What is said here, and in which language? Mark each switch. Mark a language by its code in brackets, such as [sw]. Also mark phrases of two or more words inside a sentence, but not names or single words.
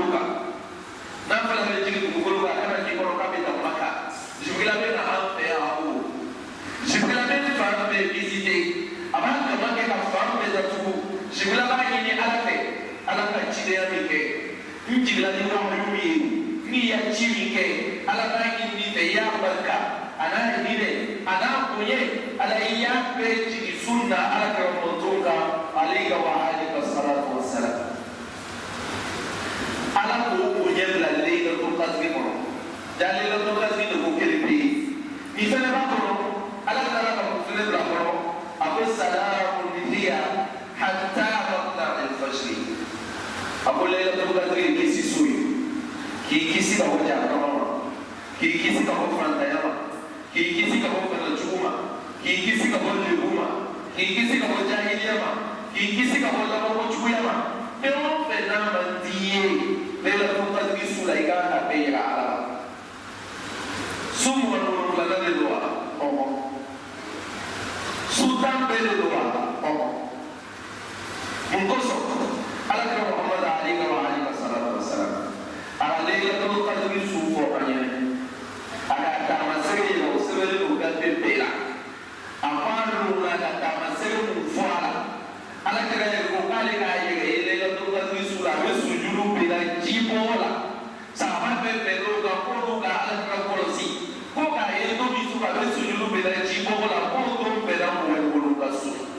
[bm] kan n'a fɔra bɛ jigin dugukolo kan a kana k'i kɔrɔ k'a bɛ taa Maka Jibirila bɛ na an fɛ yan o Jibirila bɛ fan bɛɛ visiter a b'a dama kɛ ka fan bɛɛ datugu Jibirila b'a ɲini ala fɛ ala ka cidenya min kɛ n jigila ni wahyu ye n'i ya ci min kɛ ala b'a ɲini fɛ i y'a barika a n'a hinɛ a n'a bonya ala i y'a bɛɛ jigin sunna ala kɛra mɔtɔw kan [ar] عليه وآله الصلاة والسلام [bm] ala k'o bonya bila Laylatul Qadri kɔnɔ ja Laylatul Qadri de ko kelen bɛ yen nin fɛnɛ b'a kɔnɔ ala taara ka fɛnɛ bila kɔnɔ a ko [ar] سلام هي حتى مطلع الفجر [bm] a ko Laylatul Qadri ye kisi so ye k'i kisi ka bɔ jahanama ma k'i kisi ka bɔ fantanya ma k'i kisi ka bɔ banajugu ma k'i kisi ka bɔ lebu ma k'i kisi ka bɔ jahiliya ma k'i kisi ka bɔ lamɔkojuguya ma fɛn o fɛn n'a ma di ye Laylatul Qadri su la i kan ka bɛɛ yira ala la su mugan ni wolonwula de don wa ɔhɔn su tan bɛɛ de don wa ɔhɔn mun kosɔn ala kira Muhammad [ar] عليه وآله الصلاة والسلام [bm] a ka Laylatul Qadri su fɔ an ɲɛna a ka taamasege yɛlɛ o sɛbɛnlen don gafe bɛɛ la a f'a ninnu na ka taamasege mun fɔ a la ala kira yɛrɛ ko k'ale k'a yɛrɛ ye Laylatul Qadri su la a bɛ sujudu bila jibɔ la sahaba bɛɛ bɛn n'o kan k'olu ka ala kira kɔlɔsi ko k'a ye to min su a bɛ sujudu bila jibɔ la k'o to bɛnna mɔgɔ wolo ka so